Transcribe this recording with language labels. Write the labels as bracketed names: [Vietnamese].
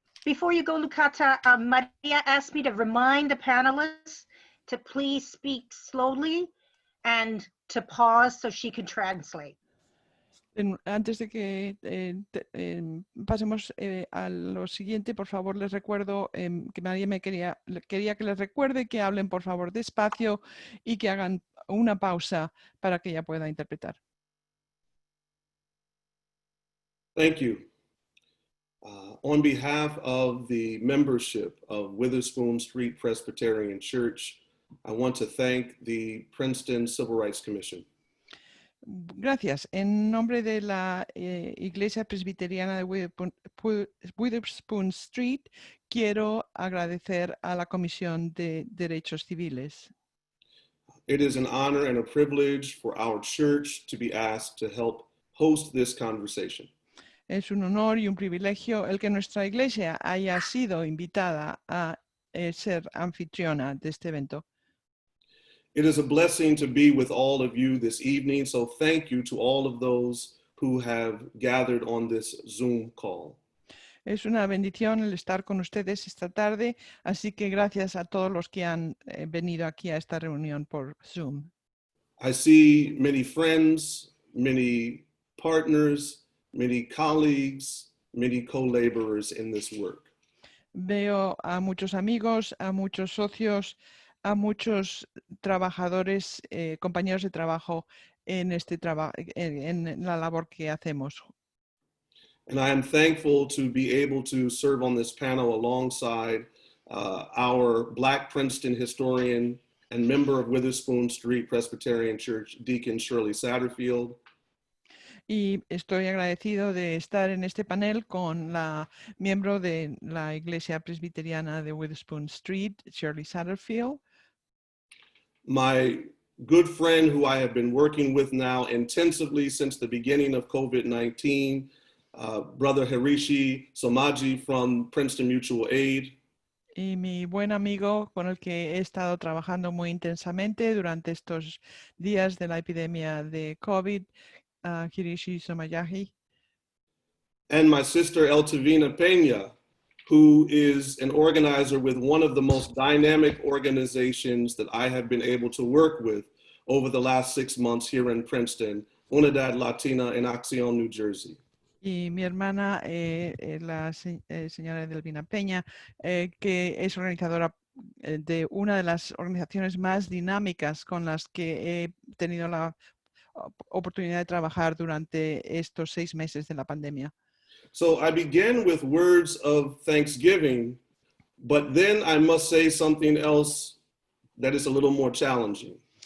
[English] Before you go, Lucata, Maria asked me to remind the panelists to please speak slowly and to pause so she can translate. [Spanish] Antes de que pasemos a lo siguiente, por favor, les recuerdo que María quería que les recuerde que hablen, por favor, despacio y que hagan una pausa para que ella pueda interpretar. [English] Thank you. On behalf of the membership of Witherspoon Street Presbyterian Church, I want to thank the Princeton Civil Rights Commission. [Spanish] Gracias. En nombre de la Iglesia Presbiteriana de Witherspoon Street, quiero agradecer a la Comisión de Derechos Civiles. [English] It is an honor and a privilege for our church to be asked to help host this conversation. [Spanish] Es un honor y un privilegio el que nuestra iglesia haya sido invitada a ser anfitriona de este evento. [English] It is a blessing to be with all of you this evening, so thank you to all of those who have gathered on this Zoom call. [Spanish] Es una bendición el estar con ustedes esta tarde, así que gracias a todos los que han venido aquí a esta reunión por Zoom. [English] I see many friends, many partners, many colleagues, many co-laborers in this work. [Spanish] Veo a muchos amigos, a muchos socios, a muchos trabajadores, compañeros de trabajo en la labor que hacemos. [English] And I am thankful to be able to serve on this panel alongside our Black Princeton historian and member of Witherspoon Street Presbyterian Church, Deacon Shirley Satterfield. [Spanish] Y estoy agradecido de estar en este panel con la miembro de la Iglesia Presbiteriana de Witherspoon Street, Shirley Satterfield. [English] My good friend who I have been working with now intensively since the beginning of COVID-19, Brother Harishi Somaji from Princeton Mutual Aid. [Spanish] Y mi buen amigo con el que he estado trabajando muy intensamente durante estos días de la epidemia de COVID, Harishi Somaji. [English] And my sister Eltavina Peña, who is an organizer with one of the most dynamic organizations that I have been able to work with over the last 6 months here in Princeton, Unidad Latina en Acción, New Jersey. [Spanish] Y mi hermana, la señora Edelvina Peña, que es organizadora de una de las organizaciones más dinámicas con las que he tenido la oportunidad de trabajar durante estos 6 meses de la pandemia. [English] So I began with words of thanksgiving, but then I must say something else that is a little more challenging.